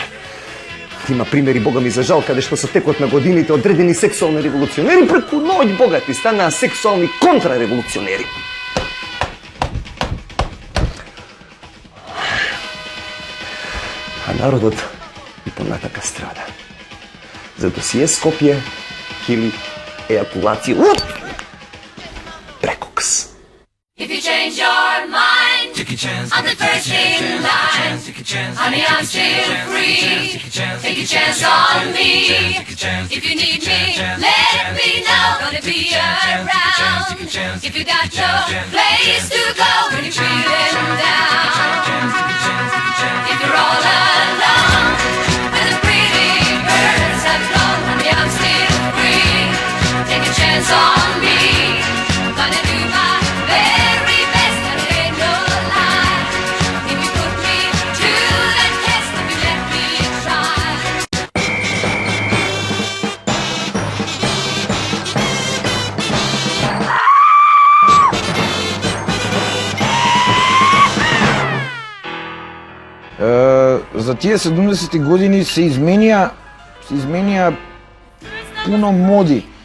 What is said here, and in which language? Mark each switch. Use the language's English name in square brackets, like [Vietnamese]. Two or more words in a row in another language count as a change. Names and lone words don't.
[Macedonian] Има примери, бога ми, за жал, каде што со текот на годините одредени сексуални револуционери преку ноќ богати станаа сексуални контрареволуционери. А народот и понатака страда. Зато си е Скопје или ејакулација прекокс. [English] If you change your mind, I'm the first in line. Honey, I'm still free. Take a chance on me. If you need me, let me know. Gonna be around. If you got no place to go when you're feeling down. If you're all alone, when the pretty birds have flown, honey, I'm still free. Take a chance on me. Gonna do my very best, and it ain't no lie. If you put me to the test, if you let me try. [Macedonian] За тие 70-ти години се изменија пуно моди.